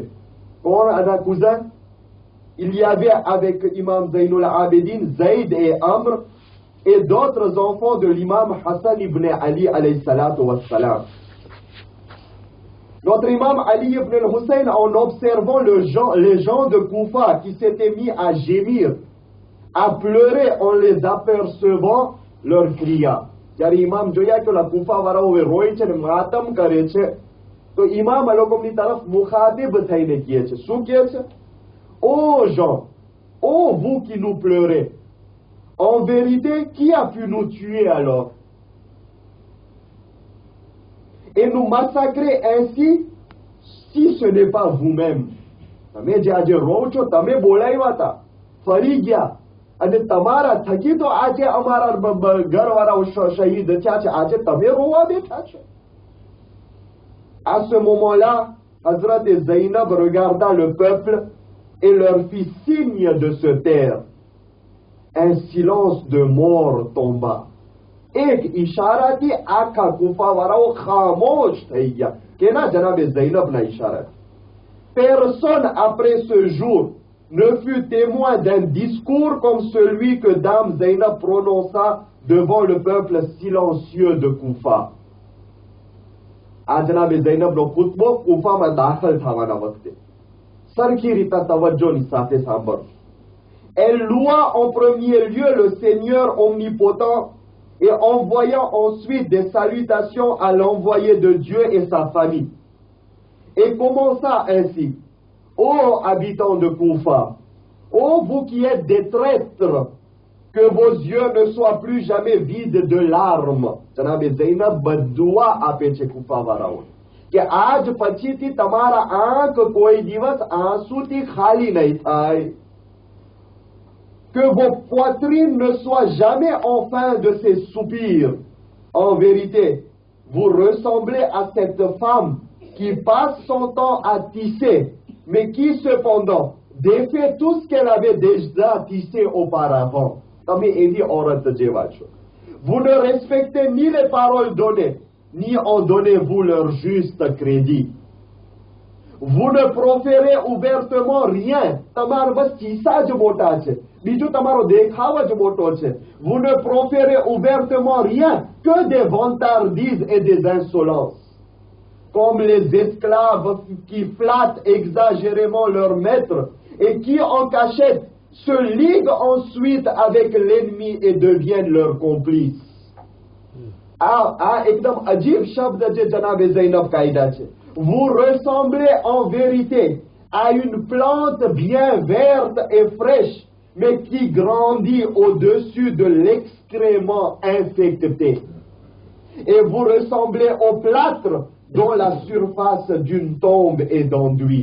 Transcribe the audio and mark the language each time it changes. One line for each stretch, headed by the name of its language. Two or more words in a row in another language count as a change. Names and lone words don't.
French: Quand on a un cousin, il y avait avec Imam Zainul Abidin, Zayd et Amr et d'autres enfants de l'imam Hassan ibn Ali
Arabic: عليه الصلاة والسلام.
French: Notre imam Ali ibn al-Hussein, en observant les gens de Koufa qui s'étaient mis à gémir, à pleurer en les apercevant, leur cria.
Gujarati: Car imam joya
French: que la
Gujarati: Koufa વાળાઓ રોય છે ને માતમ કરે છે, તો imam આ લોકોની તરફ મુખાતિબ થઈને કહે છે. શું કહે છે?
French: Ô gens, ô vous qui nous pleurez, en vérité, qui a pu nous tuer alors et nous massacrer ainsi si ce n'est pas vous-même?
Gujarati: તમે જે આજે રો છો, તમે બોલાવ્યા હતા, ફરી ગયા અને તમારા થકી તો આજે અમારા ઘરવાળાઓ શહીદ થયા છે, આજે તમે રોવા બેઠા છો.
French: À ce moment-là, Hazrat Zainab regarda le peuple et leur fit signe de se taire. Un silence de mort tomba.
Gujarati: એક ઇશારાથી આખા કુફાવાળાઓ ખામોશ થઈ ગયા. કેના? જનાબે ઝૈનબના ઇશારા.
French: Personne après ce jour ne fut témoin d'un discours comme celui que Dame Zainab prononça devant le peuple silencieux de Koufa.
Gujarati: આ જનાબે ઝૈનબનો ખુતબો કુફામાં દાખલ થવાના વખતે સરખી રીતે તવજ્જોની સાથે સાંભળો.
French: Elle loua en premier lieu le Seigneur omnipotent et envoya ensuite des salutations à l'envoyé de Dieu et sa famille. Et commença ainsi: Ô habitants de Koufa, ô vous qui êtes des traîtres, que vos yeux ne soient plus jamais vides de larmes.
Gujarati: જનાબે ઝૈનબ બદુઆ આપે છે કુફાવાળાઓને કે આજ પછીથી તમારા આંખ કોઈ દિવસ આંસુથી ખાલી નહીં થાય.
French: Que vos poitrines ne soient jamais enfin de ces soupirs. En vérité, vous ressemblez à cette femme qui passe son temps à tisser, mais qui cependant défait tout ce qu'elle avait déjà tissé auparavant.
Gujarati: તમે એવી औरत જેવા છો.
French: Vous ne respectez ni les paroles données, ni en donnez-vous leur juste crédit. Vous ne proférez ouvertement rien.
Gujarati: તમારો બસ ચીસા જ મોટા છે, બીજું તમારો દેખાવ જ મોટો છે.
French: Vous ne proférez ouvertement rien que des vantardises et des insolences. Comme les esclaves qui flattent exagérément leur maître et qui en cachette se liguent ensuite avec l'ennemi et deviennent leurs complices.
Gujarati: આ એકદમ અજીબ શબ્દ જે જનાબે ઝૈનબ કાયદા છે.
French: Vous ressemblez en vérité à une plante bien verte et fraîche, mais qui grandit au-dessus de l'excrément infecté. Et vous ressemblez au plâtre dont la surface d'une tombe est d'enduit.